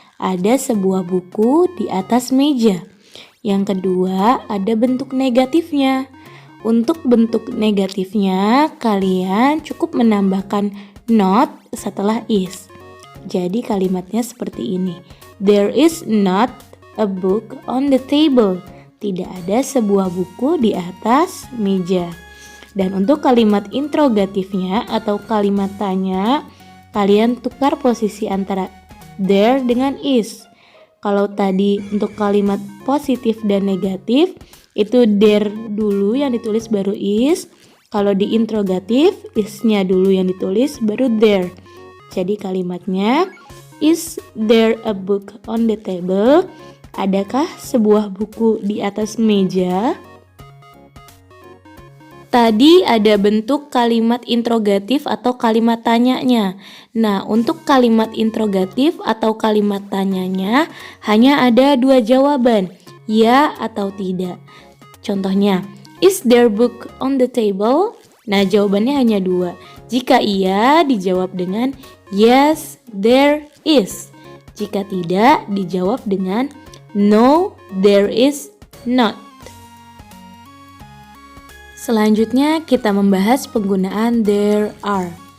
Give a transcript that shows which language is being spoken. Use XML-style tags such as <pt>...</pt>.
<id>Ada sebuah buku di atas meja. Yang kedua ada bentuk negatifnya. Untuk bentuk negatifnya kalian cukup menambahkan not setelah is. Jadi kalimatnya seperti ini.</id> <en>There is not a book on the table.</en> <id>Tidak ada sebuah buku di atas meja. Dan untuk kalimat interrogatifnya atau kalimat tanya, kalian tukar posisi antara there dengan is. Kalau tadi untuk kalimat positif dan negatif, itu there dulu yang ditulis baru is. Kalau di interrogatif, is-nya dulu yang ditulis baru there. Jadi kalimatnya,</id> <en>is there a book on the table?</en> <id>Adakah sebuah buku di atas meja? Tadi ada bentuk kalimat interrogatif atau kalimat tanyanya. Nah, untuk kalimat interrogatif atau kalimat tanyanya hanya ada dua jawaban, ya atau tidak.</id> <en>Contohnya, is there book on the table?</en> <id>Nah, jawabannya hanya dua. Jika iya, dijawab dengan</id> <en>yes, there is.</en> <id>Jika tidak, dijawab dengan</id> <en>no, there is not.</en> <id>Selanjutnya kita membahas penggunaan there are.</id>